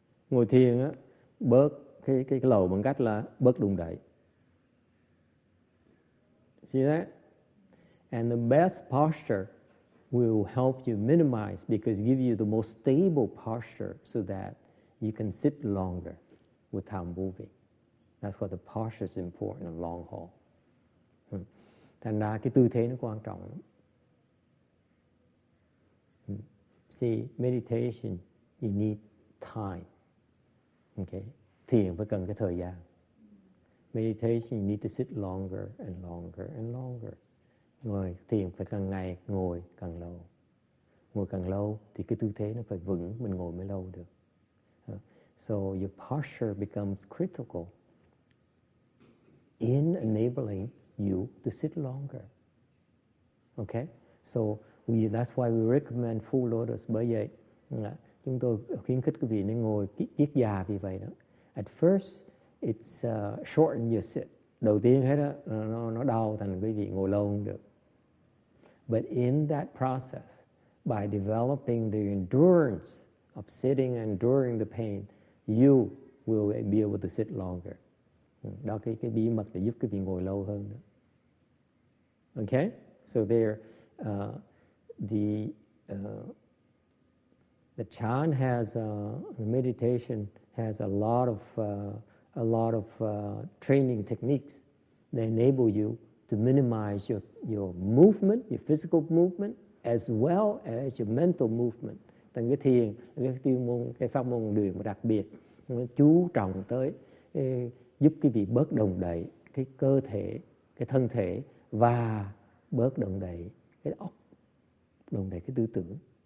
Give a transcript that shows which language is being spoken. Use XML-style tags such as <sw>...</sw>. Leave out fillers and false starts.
<vi>Ngồi thiền á, bớt cái lầu bằng cách là bớt đụng đậy.</vi> <en>See that? And the best posture will help you minimize, because it gives you the most stable posture so that you can sit longer without moving. That's why the posture is important in long haul.</en> <vi>Thành ra cái tư thế nó quan trọng lắm.</vi> <en>See, meditation, you need time. Okay?</en> <vi>Thiền phải cần cái thời gian.</vi> <en>Meditation, you need to sit longer and longer and longer.</en> <vi>Ngồi thiền phải càng ngày ngồi càng lâu. Ngồi càng lâu thì cái tư thế nó phải vững, mình ngồi mới lâu được.</vi> <en>So your posture becomes critical in enabling you to sit longer. Okay? So that's why we recommend full lotus.</en> <vi>Bởi vậy chúng tôi khuyến khích quý vị nên ngồi kiết già vì vậy đó.</vi> <en>At first, it's shorten your sit.</en> <vi>Đầu tiên hết đó, nó đau thành quý vị ngồi lâu không được.</vi> <en>But in that process, by developing the endurance of sitting and enduring the pain, you will be able to sit longer.</en> <vi>Đó cái bí mật để giúp quý vị ngồi lâu hơn nữa.</vi> <en>Okay? So there, the Chan has the meditation has a lot of training techniques that enable you to minimize your movement, your physical movement, as well as your mental movement.</en> <vi>Thành cái thiền, cái pháp môn đường đặc biệt, nó chú trọng tới giúp quý vị bớt đồng đậy cái cơ thể, cái thân thể, và bớt đồng đậy cái óc, đồng đậy cái tư tưởng.</vi>